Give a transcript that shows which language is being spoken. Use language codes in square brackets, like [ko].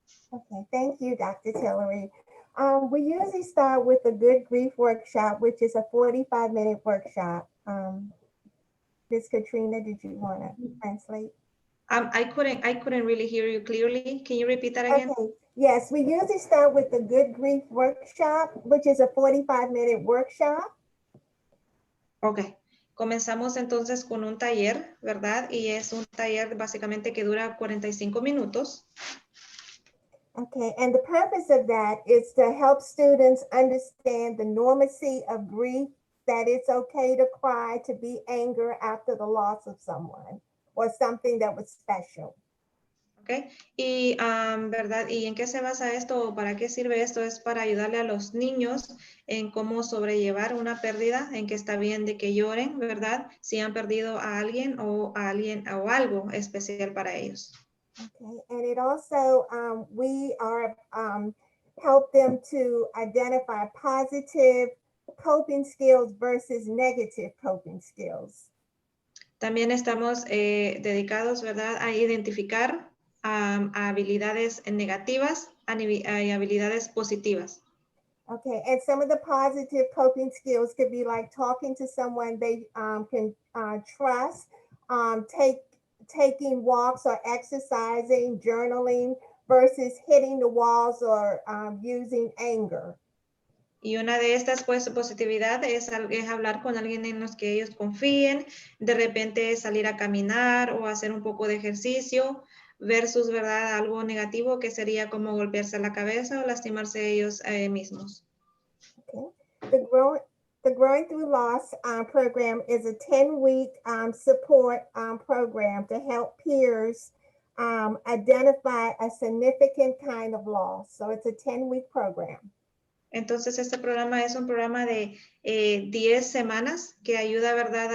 [en] Okay, thank you, Dr. Tillery. We usually start with a good grief workshop, which is a 45-minute workshop. Ms. Katrina, did you want to translate? I couldn't really hear you clearly. Can you repeat that again? Okay. Yes, we usually start with the good grief workshop, which is a 45-minute workshop. Ok. [es] Comenzamos entonces con un taller, ¿verdad? Y es un taller básicamente que dura 45 minutos. [en] Okay, and the purpose of that is to help students understand the normacy of grief, that it's okay to cry, to be angry after the loss of someone or something that was special. [es] Okay. Y, ¿verdad? ¿Y en qué se basa esto o para qué sirve esto? Es para ayudarle a los niños en cómo sobrellevar una pérdida, en que está bien de que lloren, ¿verdad? Si han perdido a alguien o algo especial para ellos. [en] Okay, and it also, we are help them to identify positive coping skills versus negative coping skills. [es] También estamos dedicados, ¿verdad? A identificar a habilidades negativas y habilidades positivas. [en] Okay, and some of the positive coping skills could be like talking to someone they can trust, taking walks or exercising, journaling versus hitting the walls or using anger. [es] Y una de estas, pues, positividad es hablar con alguien en los que ellos confíen, de repente salir a caminar o hacer un poco de ejercicio, versus, ¿verdad? Algo negativo que sería como golpearse la cabeza o lastimarse ellos mismos. [en] Okay. The Growing Through Loss program is a 10-week support program to help peers identify a significant kind of loss. So it's a 10-week program. [es] Entonces, este programa es un programa de 10 semanas que ayuda, ¿verdad?